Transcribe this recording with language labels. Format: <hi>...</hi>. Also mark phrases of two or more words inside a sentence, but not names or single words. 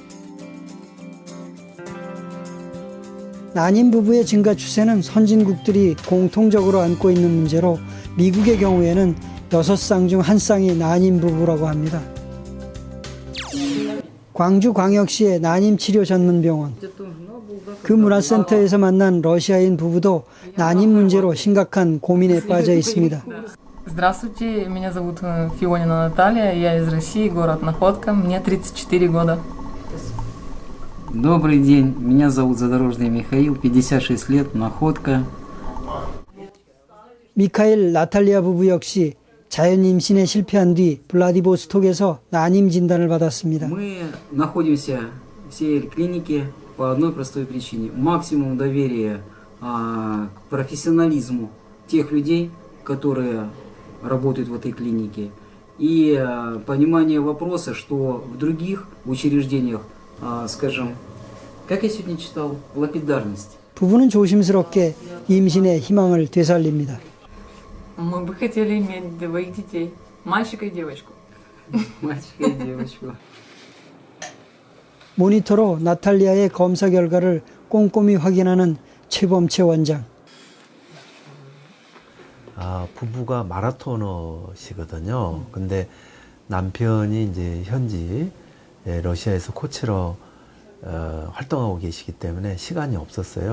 <ko>난임 부부의 증가 추세는 선진국들이 공통적으로 안고 있는 문제로 미국의 경우에는 6쌍 중 1쌍이 난임 부부라고 합니다. 광주광역시의 난임치료 전문병원. 그 문화센터에서 만난 러시아인 부부도 난임 문제로 심각한 고민에 빠져 있습니다.</ko> <ru>Здравствуйте, меня зовут Фионина Наталья, я из России, город Находка, мне 34 года. Добрый день, меня зовут Задорожный Михаил, 56 лет, Находка.</ru> <ko>미카엘 나탈리아 부부 역시 자연 임신에 실패한 뒤 블라디보스톡에서 난임 진단을 받았습니다.</ko> <ru>Мы находимся в сей клинике по одной простой причине. Максимум доверия к профессионализму тех людей, которые работают в этой клинике. И понимание вопроса, что в других учреждениях, скажем, как я сегодня читал, лапидарность.</ru> <ko>부부는 조심스럽게 임신의 희망을 되살립니다.</ko> <ru>Мы бы хотели иметь двоих детей, мальчика и девочку. Мальчика и девочку.</ru> <ko>모니터로 나탈리아의 검사 결과를 꼼꼼히 확인하는 최범채 원장. 부부가 마라토너시거든요. 근데 남편이 이제 현지 러시아에서 코치로 활동하고 계시기 때문에 시간이 없었어요.</ko>